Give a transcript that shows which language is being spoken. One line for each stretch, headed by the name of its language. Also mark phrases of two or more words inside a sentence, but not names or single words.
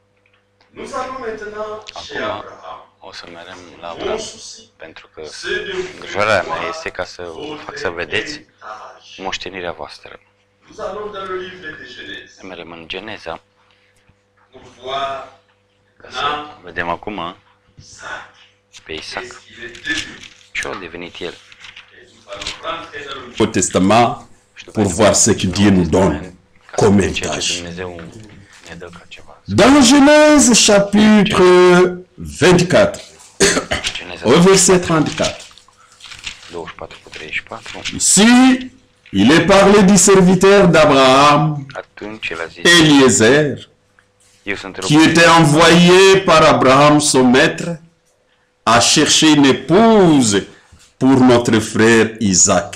Romanian: Acum o să mergem la Avram, pentru că îngrijorarea mea este ca să fac să vedeți moștenirea voastră. Mergem în Geneza, ca să vedem acum pe Isaac. Ce a devenit el?
French: Au Testament pour voir ce que Dieu nous donne comme héritage. Dans Genèse chapitre 24, au verset 34, ici, il est parlé du serviteur d'Abraham, Eliezer, qui était envoyé par Abraham, son maître, à chercher une épouse pour notre frère Isaac.